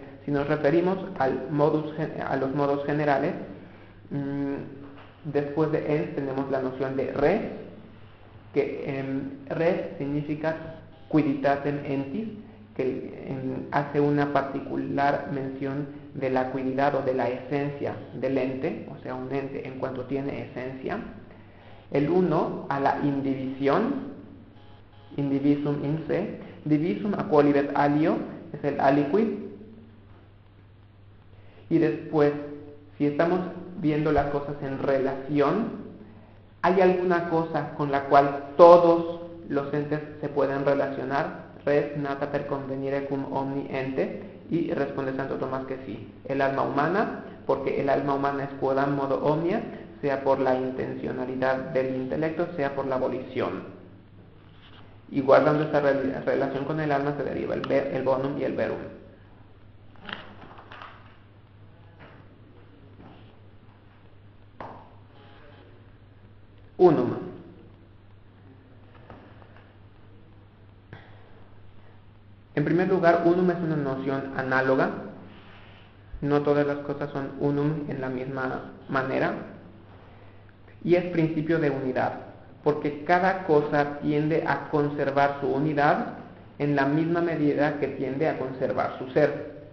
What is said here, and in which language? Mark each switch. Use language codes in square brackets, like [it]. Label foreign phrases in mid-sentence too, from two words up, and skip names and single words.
[es] Si nos referimos a los modos generales, después de ens tenemos la noción de res, que res significa [la] quiditatem entis, [es] que hace una particular mención de la cuididad o de la esencia del ente, o sea, un ente en cuanto tiene esencia. El 1 a la indivisión, [la] indivisum in se, divisum a quolibet alio, [es] es el aliquid. Y después, si estamos viendo las cosas en relación, ¿hay alguna cosa con la cual todos los entes se pueden relacionar? [la] Res nata per convenire cum omni ente. [es] Y responde Santo Tomás que sí. El alma humana, porque el alma humana es [la] quodam modo omnia, [es] sea por la intencionalidad del intelecto, sea por la volición. Y guardando esta relación con el alma se deriva el bonum y el verum. Unum. En primer lugar, unum es una noción análoga. No todas las cosas son unum en la misma manera. Y es principio de unidad, porque cada cosa tiende a conservar su unidad en la misma medida que tiende a conservar su ser.